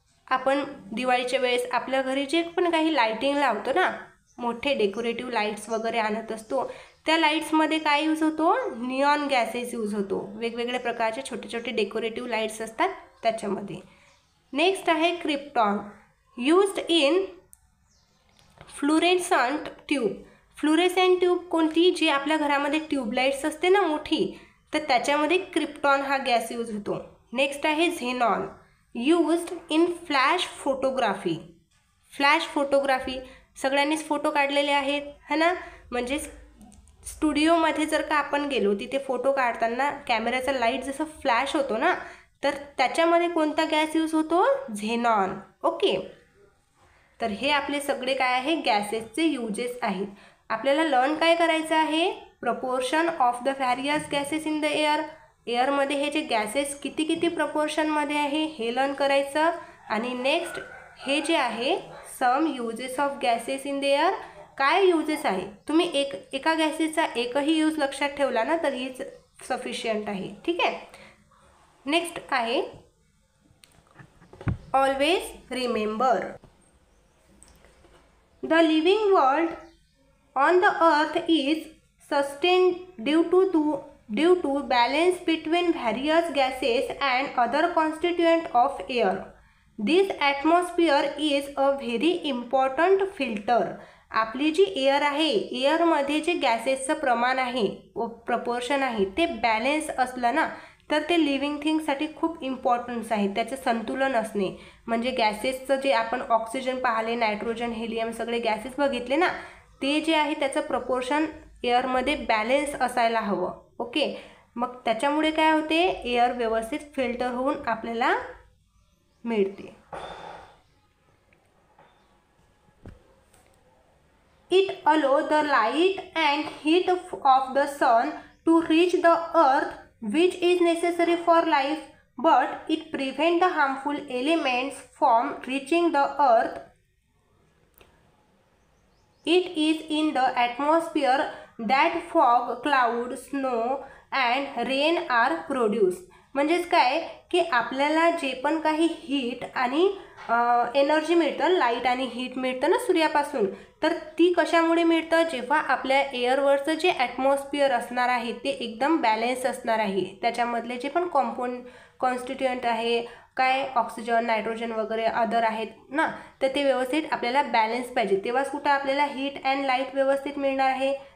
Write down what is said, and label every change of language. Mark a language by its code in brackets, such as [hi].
[mr] आपण दिवाळीच्या वेळेस आपल्या घरी जे पण काही लाइटिंग लावतो ना, मोठे डेकोरेटिव्ह लाईट्स वगैरे आणत असतो, त्या लाईट्समध्ये काय यूज होतो? निऑन गॅसेस यूज होतो. वेगवेगळ्या प्रकारचे छोटे छोटे डेकोरेटिव्ह लाईट्स असतात त्याच्यामध्ये. नेक्स्ट आहे krypton. [en] Used in fluorescent tube. [mr] फ्लुरेसेंट tube कोणती? जी आपल्या घरामध्ये ट्यूबलाईट्स असते ना मोठी, तर त्याच्यामध्ये क्रिप्टॉन हा गॅस यूज होतो. नेक्स्ट आहे xenon. [en] Used in flash photography. [mr] Flash photography सगळ्यांनीच फोटो काढलेले आहेत है ना. म्हणजे स्टुडिओमध्ये जर का आपण गेलो, तिथे फोटो काढताना कॅमेऱ्याचा लाईट जसं फ्लॅश होतो ना, तर त्याच्यामध्ये कोणता गॅस यूज होतो? झेनॉन. ओके. तर हे आपले सगळे काय आहे? गॅसेसचे युजेस आहेत. आपल्याला लर्न काय करायचं आहे? [en] Proportion of the various gases in the air. [mr] एअरमध्ये हे जे गॅसेस किती किती प्रपोर्शनमध्ये आहे हे लर्न करायचं. आणि नेक्स्ट हे जे आहे [en] Some uses of gases in the air. [mr] काय युजेस आहे? तुम्ही एका गॅसेसचा एकही यूज लक्षात ठेवला ना तर हीच सफिशियंट आहे. ठीक आहे. नेक्स्ट आहे [en] Always remember. The living world on the earth is sustained due to balance between various gases and other constituents of air. This atmosphere is a very important filter. [mr] आपली जी एअर आहे, एअरमध्ये जे गॅसेसचं प्रमाण आहे, proportion आहे, ते balance असलं ना तर ते लिव्हिंग थिंगसाठी खूप इम्पॉर्टन्स आहे. त्याचं संतुलन असणे म्हणजे गॅसेसचं जे आपण ऑक्सिजन पाहिले, नायट्रोजन, हेलियम सगळे गॅसेस बघितले ना, ते जे आहे त्याचं प्रपोर्शन एअरमध्ये बॅलेन्स असायला हवं. ओके. मग त्याच्यामुळे काय होते? एअर व्यवस्थित फिल्टर होऊन आपल्याला मिळते. [en] It allows the light and heat of the sun to reach the earth, which is necessary for life, but it prevents the harmful elements from reaching the earth. It is in the atmosphere that fog, cloud, snow and rain are produced. [mr] म्हणजेच काय की आपल्याला जे पण काही heat आणि energy मिळतं, light आणि हीट मिळतं ना सूर्यापासून, तर ती कशामुळे मिळतं, जेव्हा आपल्या एअरवरचं जे ॲटमॉस्फिअर असणार आहे ते एकदम बॅलेन्स असणार आहे, त्याच्यामधले जे पण कॉन्स्टिट्युएंट आहे काय ऑक्सिजन, नायट्रोजन वगैरे अदर आहेत ना, तर ते व्यवस्थित आपल्याला बॅलेन्स पाहिजे, तेव्हाच कुठं आपल्याला हीट अँड लाईट व्यवस्थित मिळणार आहे.